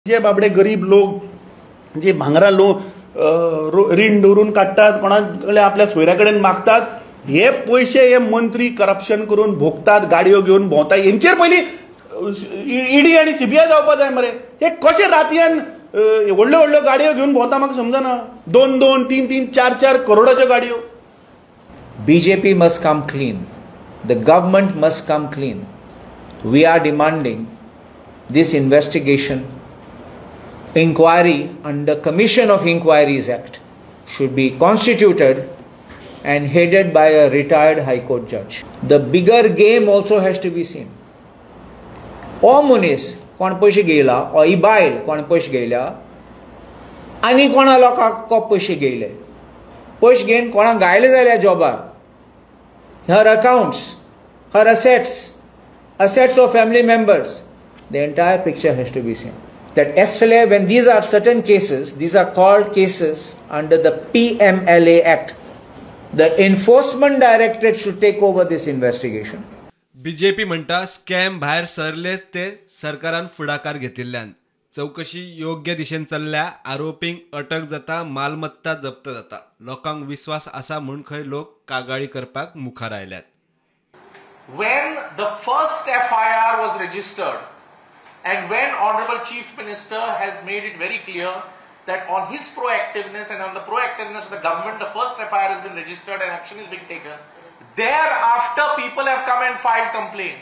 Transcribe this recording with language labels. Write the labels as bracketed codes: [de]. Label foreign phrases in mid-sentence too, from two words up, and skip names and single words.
[kok] जे बाबडे गरीब लोक जे भांगरा रीण दवरून काढतात, कोणाकडे आपल्या सोयऱ्याकडेन मागतात, हे पैसे हे मंत्री करप्शन करून भोगतात, गाडयो घेऊन भोंवतात. यांचेर पयलीं ईडी आणि सीबीआय जावपा जाय मरे. हे कशे रातयान व्हडल्यो व्हडल्यो गाडयो घेऊन भोंवता म्हाका समजना. 2-2, 3-3, 4-4 करोडाच्यो गाडयो. [en] BJP must come clean. The government must come clean. We are demanding this investigation, inquiry under Commission of Inquiries Act should be constituted and headed by a retired High Court judge. The bigger game also has to be seen. [kok] O munis कोण पैसे घेयला, o ही बायल कोण पैसे घेयल्या, आनी कोणा लोकांक को पैसे घेयले, पैसे घेवन कोणाक गायले जाल्यार जॉबार, [en] her accounts, her assets of family members, the entire picture has to be seen. That SLA, when these are certain cases, these are called cases under the PMLA Act. The enforcement directorate should take over this investigation. [kok] BJP म्हणता स्कॅम भायर सरलेच ते सरकारान फुडाकार घेतिल्ल्यान चौकशी योग्य दिशेन चल्ल्या, आरोपींक अटक जाता, मालमत्ता जप्त जाता. लोकांक विश्वास आसा म्हूण खंय लोक कागाळी करपाक मुखार आयल्यात. [en] When the first FIR was registered and when Honorable Chief Minister has made it very clear that on his proactiveness and on the proactiveness of the government, the first FIR has been registered and action is being taken. Thereafter, people have come and filed complaints.